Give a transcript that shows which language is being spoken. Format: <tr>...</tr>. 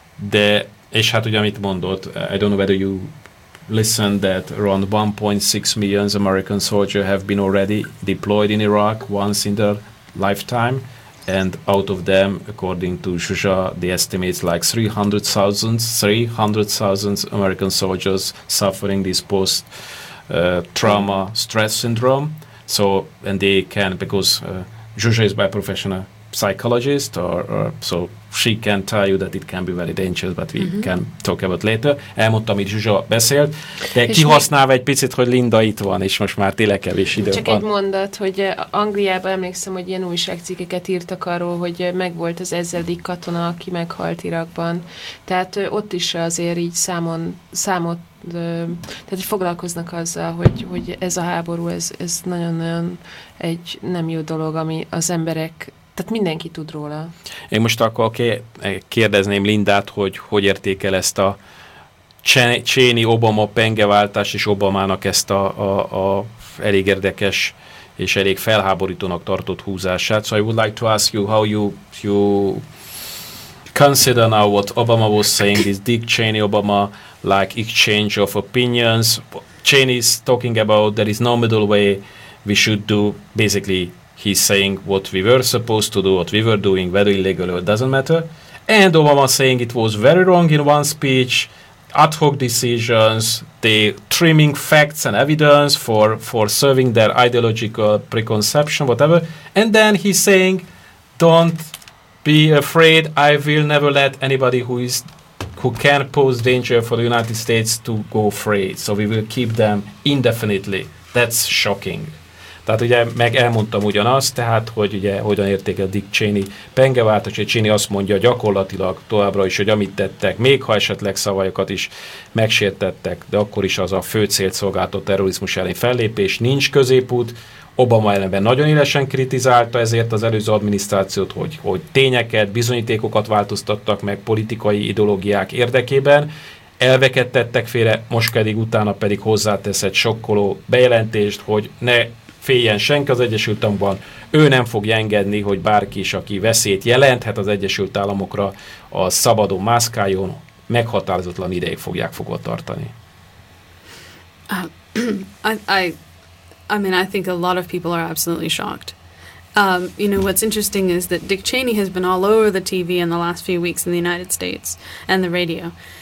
<hu>de, és hát ugye amit mondott,</hu> <en>I don't know whether you listen that around 1.6 million American soldiers have been already deployed in Iraq once in their lifetime, and out of them, according to Zsuzsa, the estimates like 300,000 American soldiers suffering this post-trauma stress syndrome. So, and they can, because Zsuzsa is by profession a psychologist, or so she can tell you that it can be very dangerous, but we can talk about later.</en> <hu>Elmondtam, amit Zsuzsa beszélt, de kihasználva egy picit, hogy Linda itt van, és most már tényleg kevés idő csak van. Csak egy mondat, hogy Angliában emlékszem, hogy ilyen újságcikkeket írtak arról, hogy megvolt az 1000. katona, aki meghalt Irakban. Tehát ott is azért így számot, tehát foglalkoznak azzal, hogy ez a háború, ez nagyon-nagyon egy nem jó dolog, ami az emberek. Tehát mindenki tud róla. Én most akkor kérdezném Lindát, hogy értékel ezt a Cheney Obama pengeváltást és Obamának ezt a elég érdekes és elég felháborítónak tartott húzását.</hu> <en>So I would like to ask you how you consider now what Obama was saying, this Dick Cheney Obama like exchange of opinions. Cheney is talking about there is no middle way, we should do basically he's saying what we were supposed to do, what we were doing, whether illegal or it doesn't matter. And Obama saying it was very wrong in one speech, ad hoc decisions, the trimming facts and evidence for serving their ideological preconception, whatever. And then he's saying, don't be afraid, I will never let anybody who can pose danger for the United States to go free. So we will keep them indefinitely. That's shocking.</en> <hu>Tehát ugye meg elmondtam ugyanazt, tehát hogy ugye hogyan értékel a Dick Cheney pengeváltást, hogy Cheney azt mondja gyakorlatilag továbbra is, hogy amit tettek, még ha esetleg szavaiokat is megsértettek, de akkor is az a fő célt szolgáltató terrorizmus ellen fellépés, nincs középút. Obama ellenben nagyon élesen kritizálta ezért az előző adminisztrációt, hogy tényeket, bizonyítékokat változtattak meg politikai ideológiák érdekében, elveket tettek félre, most pedig utána pedig hozzátesz egy sokkoló bejelentést, hogy ne féljen senki az Egyesült Államokban, ő nem fogja engedni, hogy bárki is, aki veszélyt jelenthet az Egyesült Államokra, a szabadon mászkáljon, meghatározatlan ideig fogják fogva tartani.</hu> <en>I mean, I think a lot of people are absolutely shocked. You know, what's interesting is that Dick Cheney has been all over the TV in the last few weeks in the United States and the radio.</en>